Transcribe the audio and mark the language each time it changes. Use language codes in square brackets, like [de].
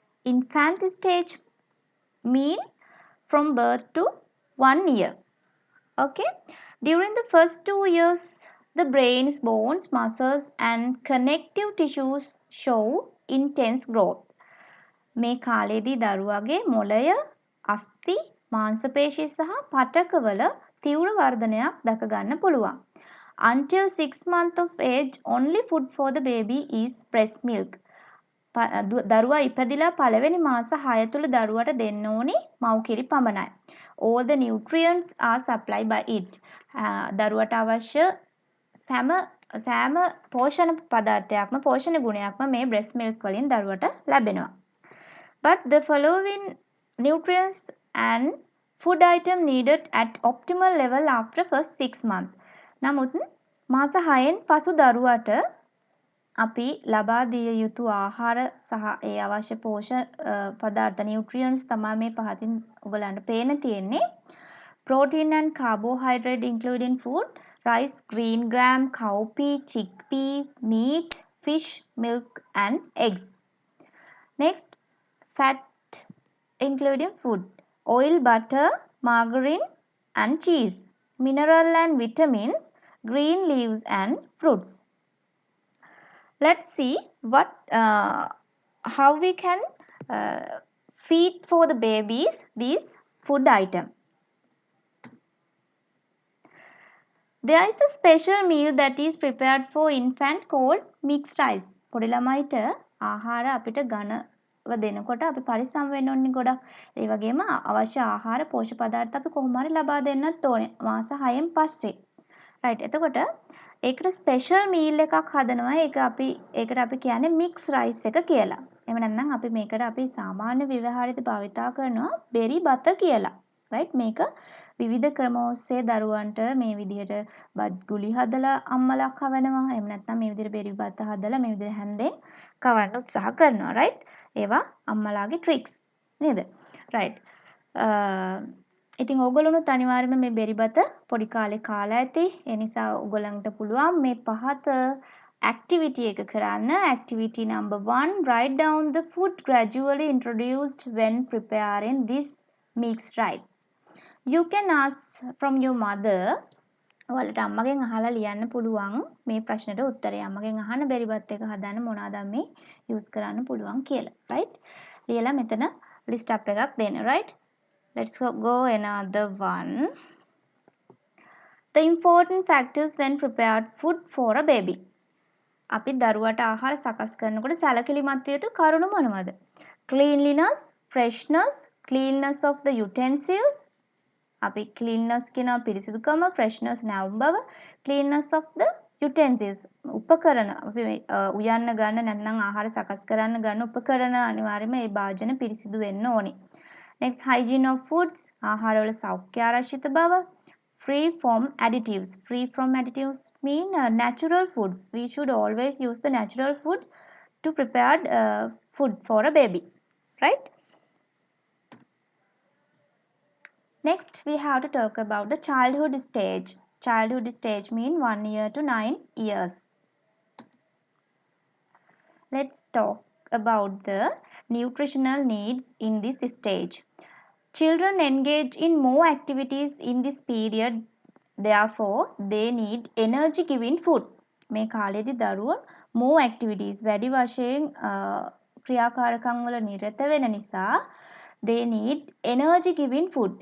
[en] Infant stage mean from birth to 1 year. Okay. During the first 2 years, the brain's bones, muscles and connective tissues show intense growth. [si] මේ කාලේදී දරුවාගේ මොළය, අස්ථි, මාංශපේශී සහ පටකවල තීව්‍ර වර්ධනයක් දැක ගන්න පුළුවන්. [en] Until 6 months of age, only food for the baby is breast milk. [si] දරුවා ඉපදිලා පළවෙනි මාස 6 තුල දරුවට දෙන්න ඕනි මව්කිරි පමණයි. [en] All the nutrients are supplied by it. [si] දරුවට අවශ්‍ය සෑම පෝෂණ පදාර්ථයක්ම පෝෂණ ගුණයක්ම මේ breast milk වලින් දරුවට ලැබෙනවා. [en] But the following nutrients and food item needed at optimal level after first 6 months. [si] නමුත් මාස 6න් පසු දරුවට අපි ලබා දිය යුතු ආහාර සහ ඒ අවශ්‍ය පෝෂණ පදාර්ථ nutrients තමයි මේ පහතින් ඔයගලන්ට පේන තියෙන්නේ. [en] Protein and carbohydrate including food, rice, green gram, cowpea, chickpea, meat, fish, milk and eggs. Next, fat including food, oil, butter, margarine and cheese, mineral and vitamins, green leaves and fruits. Let's see how we can feed for the babies these food item. There is a special meal that is prepared for infant called mixed rice. [si] පොඩි ළමයිට ආහාර අපිට දෙනකොට අපි පරිස්සම් වෙන්න ඕනේ ගොඩක්. ඒ වගේම අවශ්‍ය ආහාර පෝෂක පදාර්ථ අපි කොහොම හරි ලබා දෙන්නත් ඕනේ මාස 6න් පස්සේ. රයිට්. එතකොට ඒකට ස්පෙෂල් මීල් එකක් හදනවා. ඒකට අපි කියන්නේ මික්ස් රයිස් එක කියලා. එහෙම නැත්නම් අපි මේකට අපි සාමාන්‍ය ව්‍යවහාරයේදී භාවිතා කරනවා බෙරි බත කියලා. රයිට්. මේක විවිධ ක්‍රම ඔස්සේ දරුවන්ට මේ විදිහට බත් ගුලි හදලා අම්මලා කවනවා. එහෙම නැත්නම් මේ විදිහට බෙරි බත හදලා මේ විදිහට හැන්දෙන් කවන්න උත්සාහ කරනවා. රයිට්. ඒවා අම්මලාගේ ට්‍රික්ස් නේද? රයිට්. ඉතින් ඕගොල්ලොනුත් අනිවාර්යයෙන්ම මේ බෙරි බත පොඩි කාලේ කාලා ඇති. ඒ නිසා ඕගොල්ලන්ට පුළුවන් මේ පහත activity එක කරන්න. [en] Activity number 1, write down the food gradually introduced when preparing this mixed rice. You can ask from your mother. [si] ඔයාලට අම්මගෙන් අහලා ලියන්න පුළුවන් මේ ප්‍රශ්නෙට උත්තරය. අම්මගෙන් අහන්න බැරිවත් එක හදන්න මොනවද මේ යූස් කරන්න පුළුවන් කියලා. right? ලියලා මෙතන list up එකක් දෙන්න. [en] right? Let's go another one. The important factors when prepared food for a baby. [si] අපි දරුවට ආහාර සකස් කරනකොට සැලකිලිමත් විය යුතු කරුණු මොනවද? [en] Cleanliness, freshness, cleanness of the utensils. [si] අපි cleanness කියනවා පිරිසිදුකම, freshness නැවුම් බව, [en] cleanness of the utensils [si] උපකරණ අපි උයන්න ගන්න නැත්නම් ආහාර සකස් කරන්න ගන්න උපකරණ අනිවාර්යයෙන්ම ඒ භාජන පිරිසිදු වෙන්න ඕනේ. [en] next hygiene of foods [si] ආහාරවල සෞඛ්‍ය ආරක්ෂිත බව, [en] free from additives. Free from additives mean natural foods. We should always use the natural food to prepare food for a baby, right? Next, we have to talk about the childhood stage. Childhood stage means 1 year to 9 years. Let's talk about the nutritional needs in this stage. Children engage in more activities in this period. Therefore, they need energy-giving food. [si] මේ කාලේදී දරුවෝ [en] more activities [si] වැඩි වශයෙන් ක්‍රියාකාරකම් වල නිරත වෙන නිසා [en] they need energy giving food.